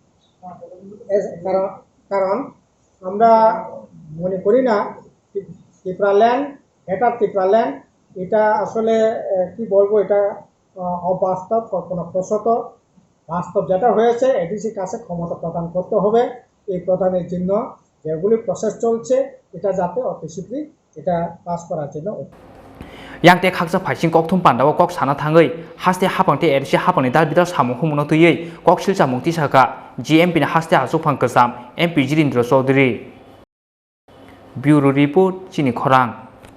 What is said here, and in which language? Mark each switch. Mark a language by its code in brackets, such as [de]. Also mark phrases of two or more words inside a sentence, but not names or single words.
[bn] কারণ আমরা মনে করি না ত্রিপুরাল্যান্ড গ্রেটার ত্রিপুরাল্যান্ড এটা আসলে কি বলবো এটা অবাস্তব কল্পনাপ্রসূত। বাস্তব যেটা হয়েছে এডিসির কাছে ক্ষমতা প্রদান করতে হবে, এই প্রদানের জন্য যেগুলি প্রসেস চলছে এটা যাতে অতি শীঘ্রই এটা পাস করার জন্য। [trp] Yang te khakja phaising kokthum panda o kok sana thangoi haste hapang te edisi hapangni dalbital samung humno tuyei kok silcha mukti saka GMP ni haste asukphang kwsam MP Jitendra Chaudhary. [en] Bureau report [trp] chini khorang।